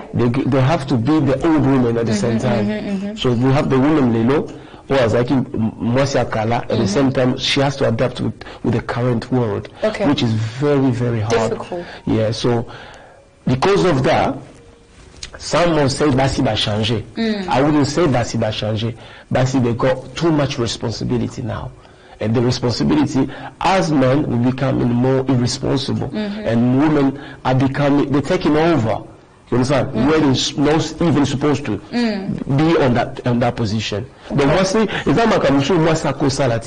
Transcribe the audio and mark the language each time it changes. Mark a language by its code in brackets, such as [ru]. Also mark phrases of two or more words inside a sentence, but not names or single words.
[en] They have to be the old women at the same time. So we have the women, Lelo, who is like Mwasiakala, at the same time she has to adapt with the current world, which is very, very hard. Difficult. Yeah, so because of that, some will say [ln] Basi ba changer. [en] I wouldn't say [ln] Basi ba changer. [en] Basi, they got too much responsibility now. And the responsibility, as men, will become more irresponsible. And women are becoming, they're taking over. You understand? Where they're not even supposed to be on that position. But mostly, it's not like I'm sure what's that salary.